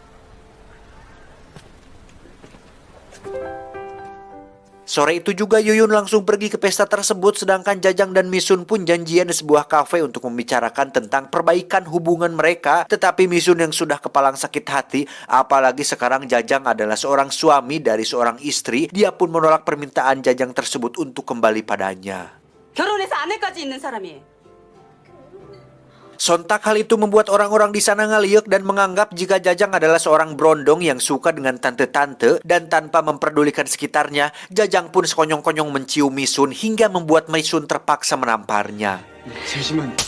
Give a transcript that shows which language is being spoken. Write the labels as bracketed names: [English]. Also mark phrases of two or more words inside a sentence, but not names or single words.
[Indonesian] Sore itu juga Yuyun langsung pergi ke pesta tersebut, sedangkan Jajang dan Misun pun janjian di sebuah kafe untuk membicarakan tentang perbaikan hubungan mereka. Tetapi Misun yang sudah kepalang sakit hati, apalagi sekarang Jajang adalah seorang suami dari seorang istri, dia pun menolak permintaan Jajang tersebut untuk kembali padanya. [Korean] 결혼해서 아내까지 있는 사람이. [Indonesian] Sontak hal itu membuat orang-orang di sana ngaliuk dan menganggap jika Jajang adalah seorang brondong yang suka dengan tante-tante, dan tanpa memperdulikan sekitarnya, Jajang pun sekonyong-konyong mencium Misun hingga membuat Misun terpaksa menamparnya. [Korean] 잠시만.